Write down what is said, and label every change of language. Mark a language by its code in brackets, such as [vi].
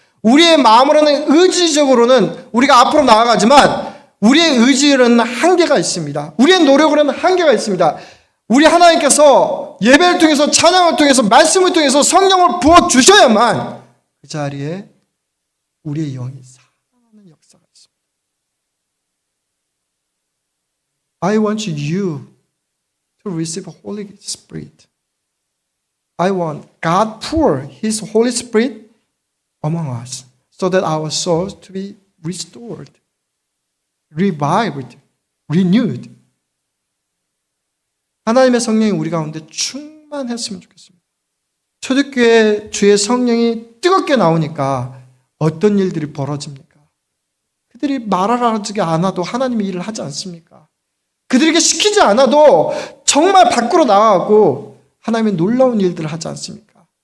[ko] 우리의 마음으로는, 의지적으로는 우리가 앞으로 나아가지만 우리의 의지로는 한계가 있습니다. 우리의 노력으로는 한계가 있습니다. 우리 하나님께서 예배를 통해서, 찬양을 통해서, 말씀을 통해서 성령을 부어주셔야만 그 자리에 우리의 영이 살아나는 역사가 있습니다. [en] I want you to receive Holy Spirit. I want God pour His Holy Spirit among us so that our souls to be restored, revived, renewed. [ko] 하나님의 성령이 우리 가운데 충만했으면 좋겠습니다. 초대교회 주의 성령이 뜨겁게 나오니까 어떤 일들이 벌어집니까? 그들이 말하지 않아도 하나님의 일을 하지 않습니까? 그들에게 시키지 않아도 정말 밖으로 나가고 하나님의 놀라운 일들을 하지 않습니까?